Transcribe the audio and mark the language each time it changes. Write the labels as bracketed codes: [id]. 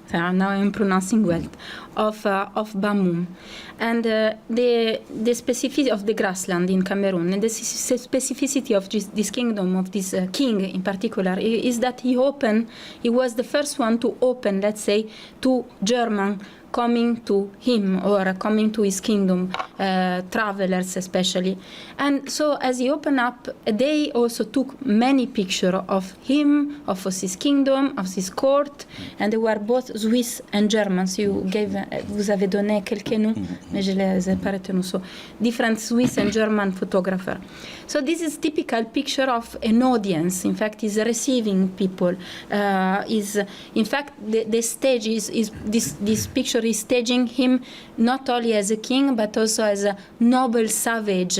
[en] Now I'm pronouncing well, of Bamoun, and the specificity of the grassland in Cameroon, and the specificity of this kingdom, of this king in particular, is that he was the first one to open, let's say, to German coming to him or coming to his kingdom, travelers especially. And so as he opened up, they also took many pictures of him, of his kingdom, of his court, and they were both Swiss and German. [fr] So vous avez donné quelques noms, mais je les ai pas retenus. [en] So different Swiss and German photographer. So this is typical picture of an audience. In fact, is receiving people. In fact the stage is this picture is staging him not only as a king but also as a noble savage.